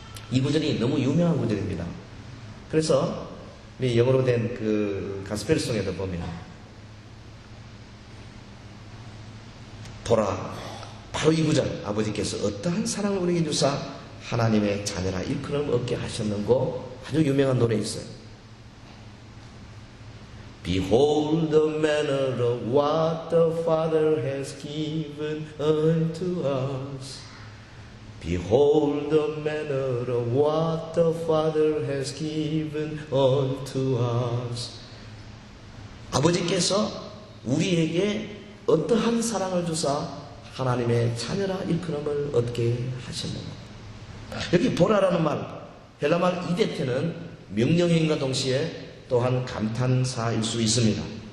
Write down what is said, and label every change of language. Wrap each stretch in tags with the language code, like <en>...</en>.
<ko>이 구절이 너무 유명한 구절입니다. 그래서 영어로 된 그 가스펠송에도 보면 보라, 바로 이 구절, 아버지께서 어떠한 사랑을 우리에게 주사 하나님의 자녀라 일컬음 얻게 하셨는고, 아주 유명한 노래 있어요.</ko> <en>Behold the manner of what the Father has given unto us. Behold the manner of what the Father has given unto us.</en> <ko>아버지께서 우리에게 어떠한 사랑을 주사 하나님의 자녀라 일컬음을 얻게 하셨는가. 여기 보라라는 말, 헬라말 이데테는 명령형과 동시에 또한 감탄사일 수 있습니다.</ko>